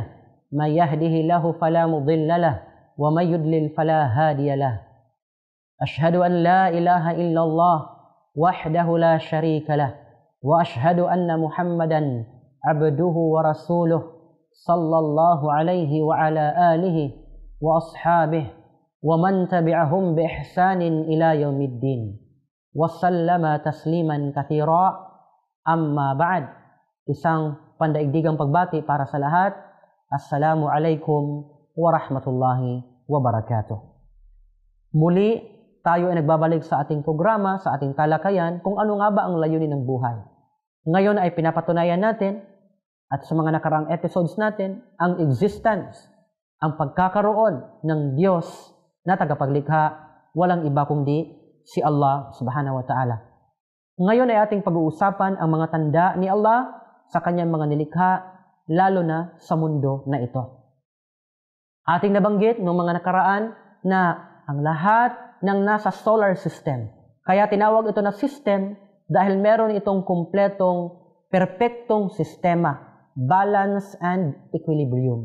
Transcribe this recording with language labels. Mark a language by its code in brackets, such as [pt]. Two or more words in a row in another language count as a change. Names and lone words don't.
[ar] من يهده له فلا مضل له ومن يضلل فلا هادي له أشهد أن لا إله إلا الله وحده لا شريك له وأشهد أن محمدا عبده ورسوله صلى الله عليه وعلى آله وأصحابه ومن تبعهم بإحسان إلى يوم الدين وسلم تسليما كثيرا أما بعد. [tl] Isang pandaigdigang pagbati para sa lahat. [ar] السلام عليكم ورحمة الله وبركاته. [tl] Muli tayo ay nagbabalik sa ating programa, sa ating talakayan kung ano nga ba ang layunin ng buhay. Ngayon ay pinapatunayan natin at sa mga nakaraang episodes natin ang existence, ang pagkakaroon ng Diyos na tagapaglikha, walang iba kundi si Allah [ar] سبحانه وتعالى. [tl] Ngayon ay ating pag-uusapan ang mga tanda ni Allah sa kanyang mga nilikha, lalo na sa mundo na ito. Ating nabanggit noong mga nakaraan na ang lahat ng nasa [en] solar system, [tl] kaya tinawag ito na system dahil meron itong kumpletong, perpektong sistema, [en] balance and equilibrium.